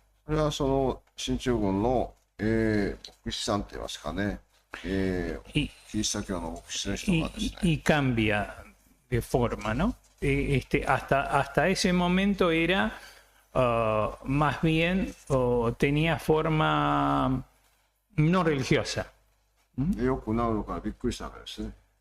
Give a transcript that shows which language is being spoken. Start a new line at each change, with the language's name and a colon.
Japanese: これはその進駐軍の、牧師さんって言いますかね、キリスト教の牧師の人がですね。
Spanish: Y cambia de forma, ¿no? Hasta ese momento era más bien tenía forma no religiosa.
Japanese: よくなるからびっくりしたわけですね。